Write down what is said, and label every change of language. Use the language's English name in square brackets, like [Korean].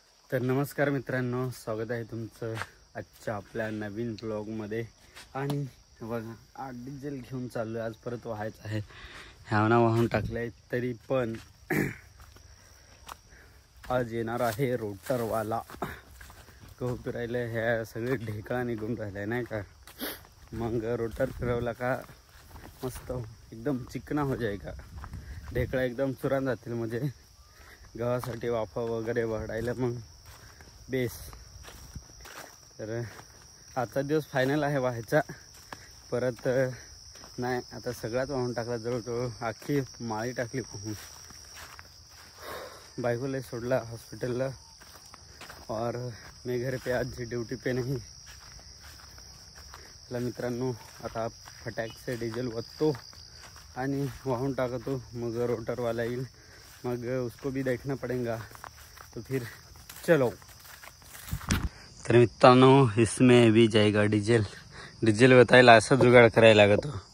[Marathi] तर नमस्कार मित्रांनो, स्वागत आहे तुमचं आजच्या आपल्या नवीन ब्लॉगमध्ये. आणि बघा, आज डिझेल घेऊन चाललो आहे. आज परत व्हायचं आहे. ह्यावना वाहून टाकलं आहे तरी पण आज येणार आहे रोटरवाला. गहू फिरायला ह्या सगळे ढेकळा निघून राहिल्या नाही का. मग रोटर फिरवला का मस्त एकदम चिकना [Hindi] हो जाएगा. [Marathi] ढेकळा एकदम चुरान जातील, म्हणजे गव्हासाठी वाफा वगैरे वाढायला मग बेस. तर आजचा दिवस फायनल आहे व्हायचा. परत नाही, आता सगळ्यात वाहून टाकला, जवळजवळ अख्खी माळी टाकली वाहून. बायकोला सोडला हॉस्पिटलला [Hindi] और मैं घर पे आज ड्यूटी पे नहीं. [Marathi] चला मित्रांनो, आता फटाक से डिझेल ओततो आणि वाहून टाकतो. मग रोटरवाला येईल, मग [Hindi] उसको भी देखना पड़ेगा. तो फिर चलो. [Marathi] तर मित्रांनो, [Hindi] इसमें भी जाएगा [Marathi] डिझेल वतायला असं जुगाड करायला लागतो.